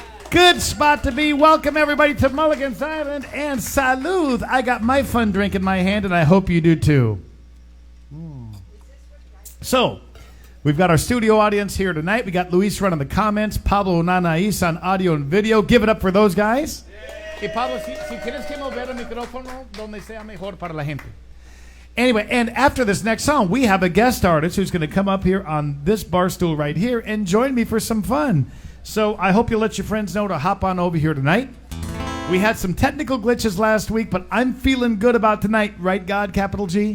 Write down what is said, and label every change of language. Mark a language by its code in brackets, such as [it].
[en] Good spot to be. Welcome everybody to Mulligan's Island and salud. I got my fun drink in my hand and I hope you do too. So, we've got our studio audience here tonight. We got Luis running the comments, Pablo Nanais on audio and video. Give it up for those guys. [es] Y Pablo, si quieres que mover el micrófono donde sea mejor para la gente. [en] Anyway, and after this next song, we have a guest artist who's going to come up here on this bar stool right here and join me for some fun. So I hope you'll let your friends know to hop on over here tonight. We had some technical glitches last week, but I'm feeling good about tonight, right, God, capital G?